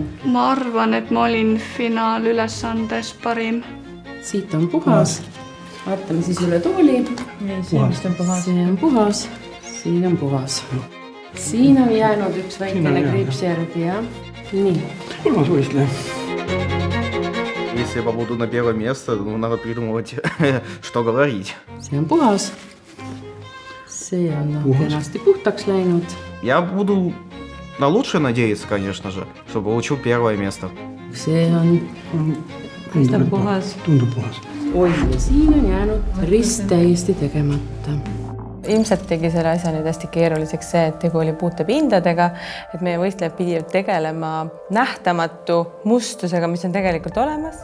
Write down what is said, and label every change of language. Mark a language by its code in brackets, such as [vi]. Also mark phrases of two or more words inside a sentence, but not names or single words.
[et] Ma arvan, et ma olin finaalülesandes parim. Siit on puhas. Vaatame siis üle tooli. Siin vist on puhas. See on puhas. Siin on puhas. Siin on jäänud üks väikene kriips järgi, jah? Nii. Kolmas võistleja. [ru] Если я попаду на первое место, надо придумывать, что говорить. [et] See on puhas. See on kenasti puhtaks läinud. [ru] Я буду на лучшее надеяться, конечно же, чтобы получил первое место. [et] See on... Paistab puhas. Tundub puhas. Oi, ja siin on jäänud rist täiesti tegemata. Ilmselt tegi selle asja nüüd hästi keeruliseks see, et tegu oli puutepindadega, et meie võistlejad pidid tegelema nähtamatu mustusega, mis on tegelikult olemas.